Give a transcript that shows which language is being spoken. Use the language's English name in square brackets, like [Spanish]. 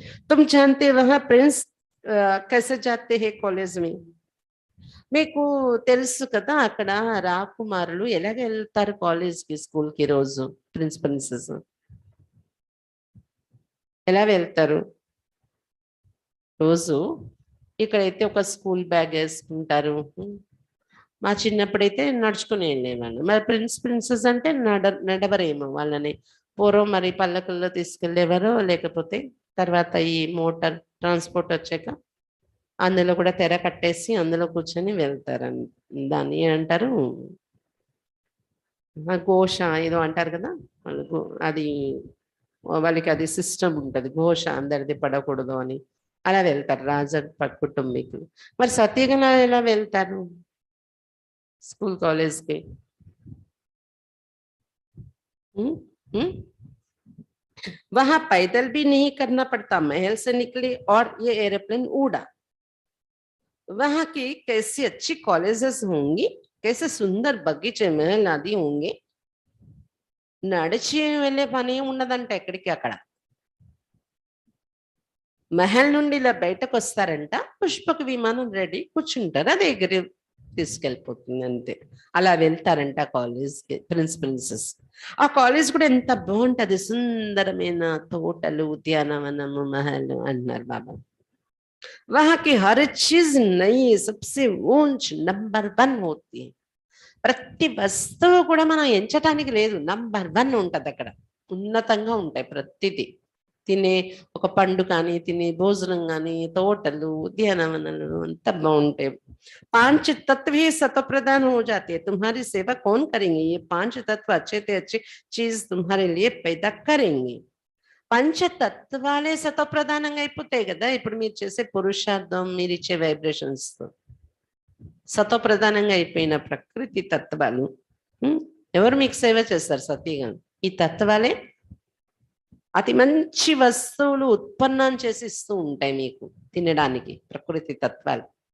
[Hindi] तुम जानते वहां प्रिंस कैसे जाते हैं कॉलेज में. [Telugu] మీకు తెలుసు కదా అక్కడ రాకుమారులు ఎలాగ వెళ్తారు కాలేజ్కి, స్కూల్కి రోజు. ప్రిన్స్ ప్రిన్సెస్ ఎలా వెళ్తారు రోజు? ఇక్కడైతే ఒక స్కూల్ బ్యాగ్ వేసుకుంటారు. మా చిన్నప్పుడైతే నడుచుకుని వెళ్ళేవాళ్ళు. మరి ప్రిన్స్ ప్రిన్సెస్ అంటే నడవరేమో వాళ్ళని. పూర్వం మరి పల్లకుల్లో తీసుకెళ్లేవారో, లేకపోతే తర్వాత ఈ మోటార్ ట్రాన్స్పోర్ట్ వచ్చాక అందులో కూడా తెర కట్టేసి అందులో కూర్చొని వెళ్తారని, దాన్ని అంటారు ఘోష ఏదో అంటారు కదా, అది వాళ్ళకి అది సిస్టమ్ ఉంటుంది, ఘోష అందరిది పడకూడదు అని అలా వెళ్తారు రాజ కుటుంబీకులు. మరి సత్యగల ఎలా వెళ్తారు స్కూల్ కాలేజ్కి? [Hindi] वहां पैदल भी नहीं करना पड़ता, महल से निकले और ये एरोप्लेन उड़ा। वहां की कैसी अच्छी कॉलेजेस होंगी, कैसे सुंदर बगीचे महल आदि होंगे। [Telugu] నడిచి వెళ్ళే పని ఉండదంట ఎక్కడికి అక్కడ. మహల్ నుండి ఇలా బయటకు వస్తారంట, పుష్పక విమానం రెడీ కూర్చుంటారు, అది ఎగిరి తీసుకెళ్ళిపోతుంది అంతే. అలా వెళ్తారంట కాలేజ్కి ప్రిన్సిపల్సెస్. ఆ కాలేజ్ కూడా ఎంత బాగుంటది, సుందరమైన తోటలు, ఉద్యానవనము, మహల్ అన్నారు బాబా. [Hindi] वहां की हर चीज नई, सबसे ऊंच नंबर 1 होती है. [Telugu] ప్రతి వస్తువు కూడా మనం ఎంచటానికి లేదు, నంబర్ 1 ఉంటది అక్కడ. ఉన్నతంగా ఉంటాయి ప్రతిదీ. తినే ఒక పండు కానీ, తినే భోజనం కానీ, తోటలు, ఉద్యానవనాలు అంతా బాగుంటాయి. [Hindi] 5 तत्व ही सतो प्रधान हो जाते हैं, तुम्हारी सेवा कौन करेंगे, ये 5 तत्व अच्छे से अच्छी चीज तुम्हारे लिए पैदा करेंगे. [Telugu] పంచతత్వాలే సతోప్రధానంగా అయిపోతాయి కదా ఇప్పుడు మీరు చేసే పురుషార్థం, మీరు ఇచ్చే వైబ్రేషన్స్ తో. సతోప్రధానంగా అయిపోయిన ప్రకృతి తత్వాలు ఎవరు మీకు సేవ చేస్తారు? సతీగా ఈ తత్వాలే అతి మంచి వస్తువులు ఉత్పన్నం చేసి ఇస్తూ ఉంటాయి మీకు తినడానికి, ప్రకృతి తత్వాలు.